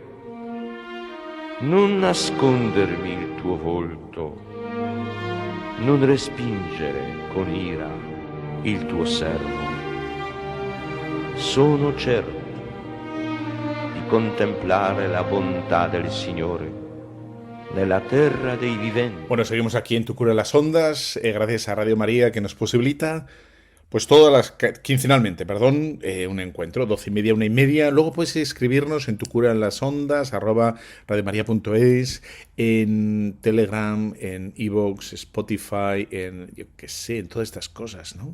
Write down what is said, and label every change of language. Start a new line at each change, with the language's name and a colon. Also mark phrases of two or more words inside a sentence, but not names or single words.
Italian: Non nascondermi il tuo volto, non respingere con ira il tuo servo. Sono certo di contemplare la bontà del Signore nella terra dei viventi.
Spanish: Bueno, seguimos aquí en Tu Cura las Ondas, gracias a Radio María que nos posibilita pues quincenalmente, un encuentro, 12:30, 1:30. Luego puedes escribirnos en Tu Cura en las Ondas, @radiomaria.es, en Telegram, en iVoox, Spotify, en todas estas cosas, ¿no?